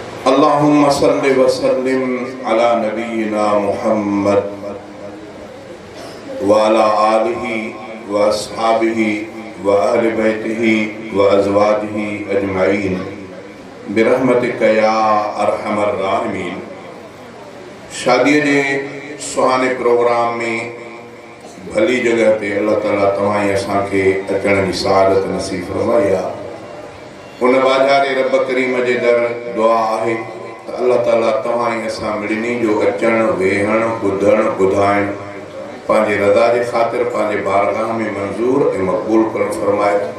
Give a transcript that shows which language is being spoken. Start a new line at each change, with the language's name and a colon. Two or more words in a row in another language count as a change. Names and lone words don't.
Arabic: اللهم صل وسلم على نبينا محمد وعلى آله وأصحابه وأهل بيته وأزواجه أجمعين برحمتك يا أرحم الراحمين.
Sindhi: شاديءَ جي سهاڻي پروگرام ۾ ڀلي جڳهه تي الله تعاليٰ توهان ۽ اسان کي اچڻ جي سعادت نصيب فرمائي آهي. ان واجهاري رب ڪريم جي در دعا آهي ته الله تعاليٰ توهان ۽ اسان ٻنهي جو اچڻ، ويهڻ، ٻڌڻ، ٻڌائڻ پنهنجي رضا جي خاطر پنهنجي بارگاهه ۾ منظور ۽ مقبول ڪرڻ فرمائي.